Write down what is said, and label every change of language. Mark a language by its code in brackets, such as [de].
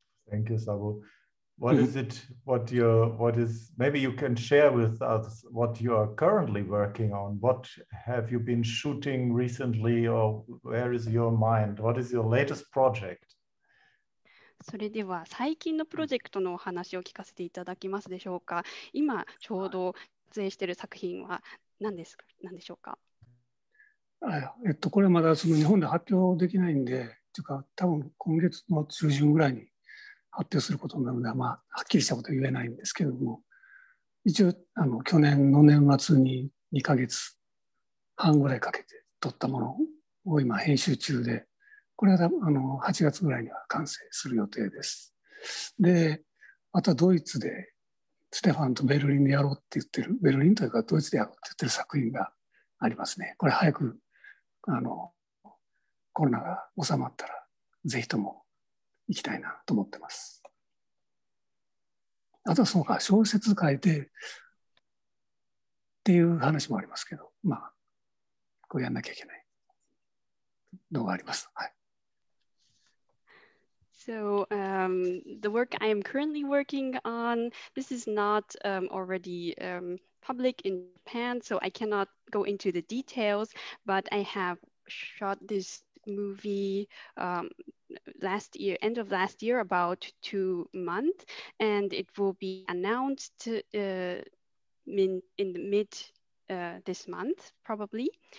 [en] Thank you, Sabu. What is it, maybe you can share with us what you are currently working on? What have you been shooting recently, or where is your mind? What is your latest project? [ja] それでは最近のプロジェクトのお話を聞かせていただけますでしょうか。今ちょうど撮影している作品は何でしょうか。これはまだその日本で発表できないんで、というか多分今月の中旬ぐらいに発表することなので、まあ、はっきりしたことは言えないんですけれども、一応去年の年末に2ヶ月半ぐらいかけて撮ったものを今編集中で、これは8月ぐらいには完成する予定です。で、あとはドイツでステファンとベルリンでやろうって言ってる、ベルリンというかドイツでやろうって言ってる作品がありますね。これ早くコロナが収まったらぜひとも行きたいなと思ってます。あとはそうか、小説書いてっていう話もありますけど、まあこれやんなきゃいけないのがあります。はい。 [en] So the work I am currently working on, this is not already public in Japan, so I cannot go into the details, but I have shot this movie end of last year, about 2 months, and it will be announced in the mid this month, probably.